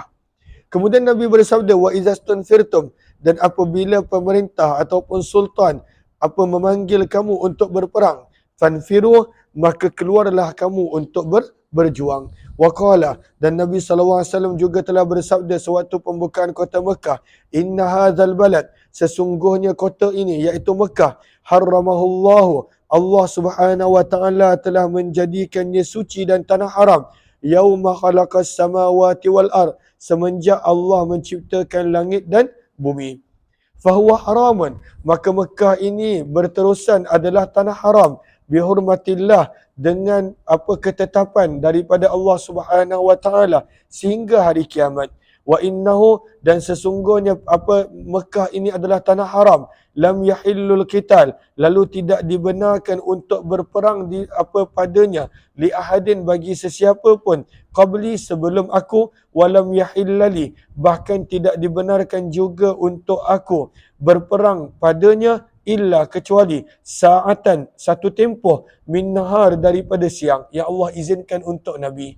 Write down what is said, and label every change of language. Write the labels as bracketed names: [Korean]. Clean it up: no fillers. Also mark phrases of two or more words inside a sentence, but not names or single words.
[Malay] Kemudian Nabi bersabda, [Arabic] وإذا استنفرتم, [Malay] dan apabila pemerintah ataupun sultan memanggil kamu untuk berperang, fanfiru, maka keluarlah kamu untuk berjuang. [Arabic] وقال, [Malay] dan Nabi SAW juga telah bersabda sewaktu pembukaan kota Mekah, [Arabic] إن هذا البلد, [Malay] sesungguhnya kota ini iaitu Mekah, harramahullahu, [Arabic] الله سبحانه وتعالى [Malay] telah menjadikannya suci dan tanah haram, [Arabic] يوم خلق السماوات والأرض, [Malay] semenjak Allah menciptakan langit dan bumi. [Arabic] فهو حرام, [Malay] maka Mekah ini berterusan adalah tanah haram, bihurmatillah, dengan ketetapan daripada [Arabic] الله سبحانه وتعالى [Malay] sehingga hari kiamat. [Arabic] وإنه, [Malay] dan sesungguhnya Mekah ini adalah tanah haram, [Arabic] لم يحل القتال, [Malay] lalu tidak dibenarkan untuk berperang padanya, [Arabic] لأحد, [Malay] bagi sesiapa pun, qabli, sebelum aku, [Arabic] ولم يحل لي, [Malay] bahkan tidak dibenarkan juga untuk aku berperang padanya, illa, kecuali saatan, satu tempoh, [Arabic] من نهار, [Malay] daripada siang, yang Allah izinkan untuk Nabi.